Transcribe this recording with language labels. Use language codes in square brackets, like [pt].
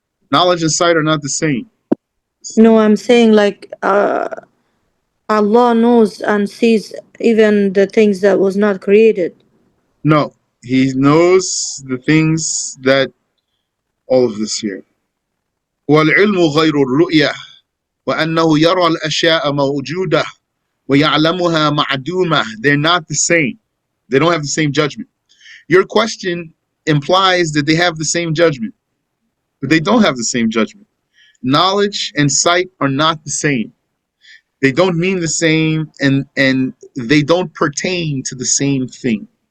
[en] Knowledge and sight are not the same. No, I'm saying like Allah knows and sees even the things that was not created. No, He knows the things that all of this here. [ar] والعلم غير الرؤية وأنه يرى الأشياء موجودة ويعلمها معدومة. [en] They're not the same. They don't have the same judgment. Your question implies that they have the same judgment, but they don't have the same judgment. Knowledge and sight are not the same. They don't mean the same, and they don't pertain to the same thing.